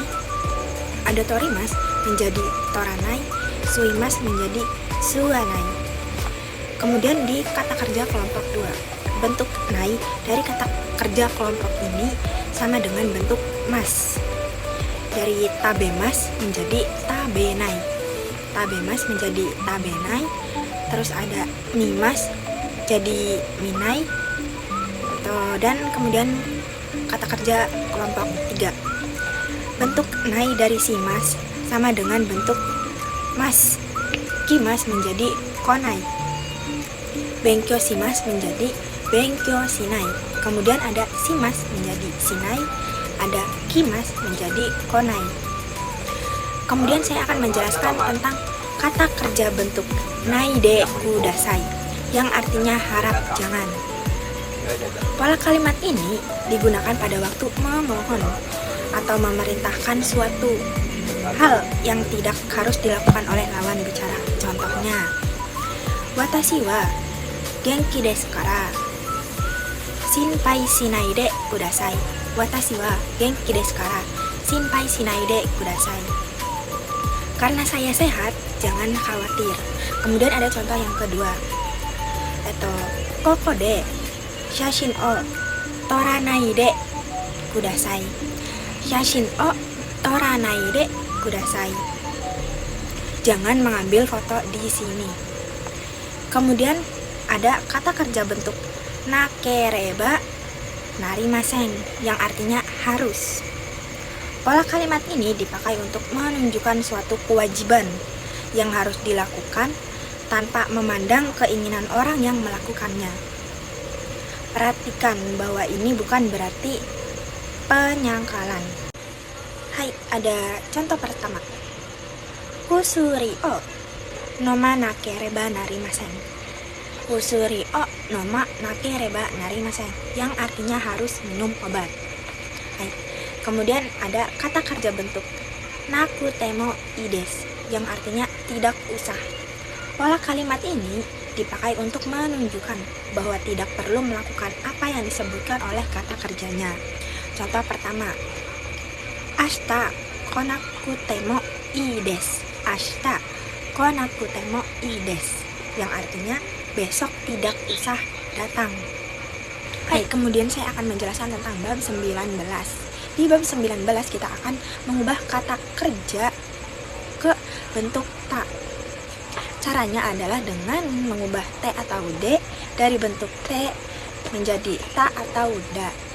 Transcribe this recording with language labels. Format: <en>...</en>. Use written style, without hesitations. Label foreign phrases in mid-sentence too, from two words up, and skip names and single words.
<id>Ada torimas menjadi toranai. Suimas menjadi suanai. Kemudian di kata kerja kelompok 2, bentuk nai dari kata kerja kelompok ini sama dengan bentuk mas. Dari tabemas menjadi tabenai. Tabemas menjadi tabenai. Terus ada mimas jadi minai. Dan kemudian kata kerja kelompok 3, bentuk nai dari simas sama dengan bentuk mas. Kimas menjadi konai.</id> <ja>勉強します</ja> <id>menjadi</id> <ja>勉強しない.</ja> <id>Kemudian ada simas menjadi sinai. Ada kimas menjadi konai. Kemudian saya akan menjelaskan tentang kata kerja bentuk</id> <ja>ないでください,</ja> <id>yang artinya harap jangan. Pola kalimat ini digunakan pada waktu memohon atau memerintahkan suatu hal yang tidak harus dilakukan oleh lawan bicara. Contohnya,</id> <ja>私は元気ですから心配しないでください. 私は元気ですから心配しないでください.</ja> <id>Karena saya sehat, jangan khawatir. Kemudian ada contoh yang kedua, yaitu</id> <ja>ここで写真を撮らないでください. 写真を撮らないでください.</ja> <id>Jangan mengambil foto di sini. Kemudian ada kata kerja bentuk</id> <ja>なければなりません,</ja> <id>yang artinya harus. Pola kalimat ini dipakai untuk menunjukkan suatu kewajiban yang harus dilakukan tanpa memandang keinginan orang yang melakukannya. Perhatikan bahwa ini bukan berarti penyangkalan. Hai, ada contoh pertama.</id> <ja>薬を飲まなければなりません. 薬を飲まなければなりません,</ja> <id>yang artinya harus minum obat. Hai. Kemudian ada kata kerja bentuk</id> <ja>なくてもいいです,</ja> <id>yang artinya tidak usah. Pola kalimat ini dipakai untuk menunjukkan bahwa tidak perlu melakukan apa yang disebutkan oleh kata kerjanya. Contoh pertama,</id> <ja>明日来なくてもいいです. 明日来なくてもいいです,</ja> <id>yang artinya besok tidak usah datang. Baik, kemudian saya akan menjelaskan tentang bab 19. Di bab 19 kita akan mengubah kata kerja ke bentuk ta. Caranya adalah dengan mengubah T atau D dari bentuk T menjadi ta atau da.</id>